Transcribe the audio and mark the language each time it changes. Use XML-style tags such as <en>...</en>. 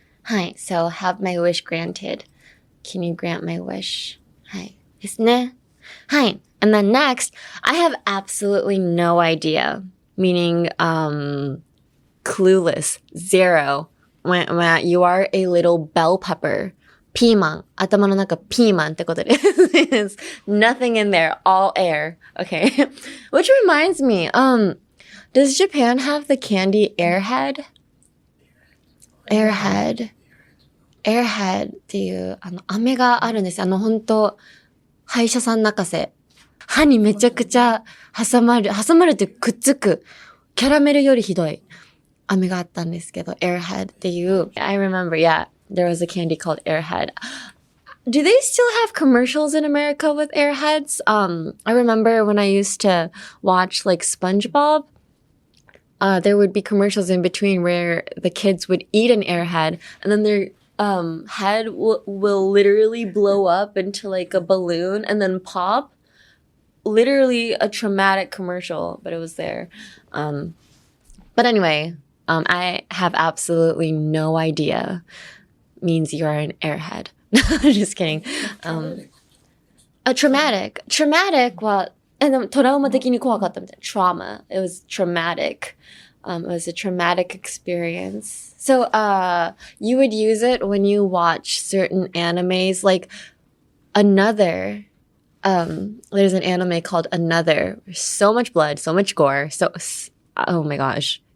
<ja>はい。</ja> <en>So, have my wish granted. Can you grant my wish?</en> <ja>はい。ですね。はい。</ja> <en>And then next, I have absolutely no idea. Meaning, clueless. 0. When you are a little bell pepper.</en> <ja>ピーマン。頭の中ピーマンってことです。</ja> <en>Nothing in there. All air. Okay. Which reminds me, does Japan have the candy Airhead?</en> <ja>Airhead っていう、飴があるんです。本当歯医者さん泣かせ。歯にめちゃくちゃ挟まるってくっつく。キャラメルよりひどい飴があったんですけど、Airhead っていう。</ja> <en>I remember, yeah, there was a candy called Airhead. Do they still have commercials in America with Airheads? I remember when I used to watch like SpongeBob, there would be commercials in between where the kids would eat an Airhead and then their head will literally blow up into like a balloon and then pop. Literally a traumatic commercial, but it was there. But anyway, I have absolutely no idea means you are an airhead. Just kidding.</en> <ja>Traumatic は、でもトラウマ的に怖かったみたいな。</ja> <en>Trauma. It was traumatic. It was a traumatic experience. So, you would use it when you watch certain animes, like Another. There's an anime called Another. So much blood, so much gore. Oh my gosh.</en>